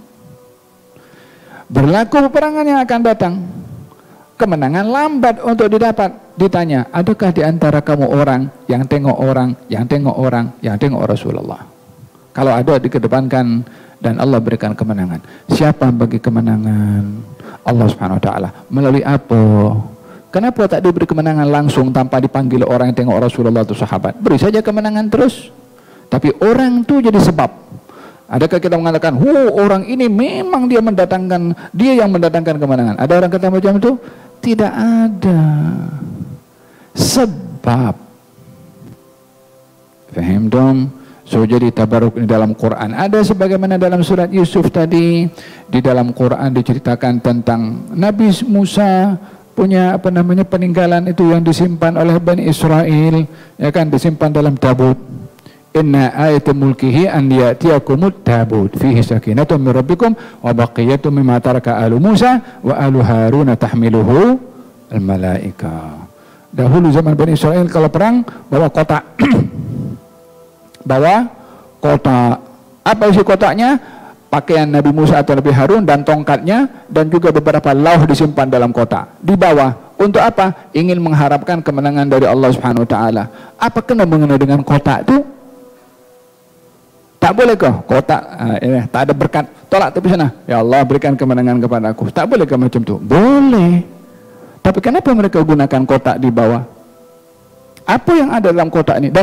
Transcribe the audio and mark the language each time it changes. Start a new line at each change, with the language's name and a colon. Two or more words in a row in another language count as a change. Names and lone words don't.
Malay: Berlaku peperangan yang akan datang, kemenangan lambat untuk didapat. Ditanya, adakah di antara kamu orang yang tengok Rasulullah? Kalau ada dikedepankan dan Allah berikan kemenangan. Siapa bagi kemenangan?
Arabic: الله سبحانه وتعالى.
Malay: Melalui apa? Kenapa tak diberi kemenangan langsung tanpa dipanggil orang yang tengok Rasulullah atau sahabat? Beri saja kemenangan terus. Tapi orang tu jadi sebab. Adakah kita mengatakan, orang ini memang dia yang mendatangkan kemenangan? Ada orang kata macam itu? Tidak ada. Sebab. Faham dong? So jadi tabaruk ini dalam Quran ada sebagaimana dalam surat Yusuf tadi. Di dalam Quran diceritakan tentang Nabi Musa punya peninggalan itu yang disimpan oleh Bani Israel, ya kan, disimpan dalam tabut.
Arabic: إن آية ملكه أن يأتيكم التابوت فيه سكينة من ربكم وبقية مما ترك آل موسى وآل هارون تحمله الملائكة.
Malay: Dahulu zaman Bani Israel kalau perang bawa kotak. Bawa kotak. Apa isi kotaknya? Pakaian Nabi Musa atau Nabi Harun dan tongkatnya, dan juga beberapa lauh disimpan dalam kotak. Di bawah. Untuk apa? Ingin mengharapkan kemenangan dari Allah
Arabic: سبحانه وتعالى.
Malay: Apa kena mengenai dengan kotak itu? Tak boleh kah? Kotak tak ada berkat. Tolak tepi sana. Ya Allah berikan kemenangan kepada aku. Tak boleh kah macam tu? Boleh. Tapi kenapa mereka gunakan kotak di bawah? Apa yang ada dalam kotak ini?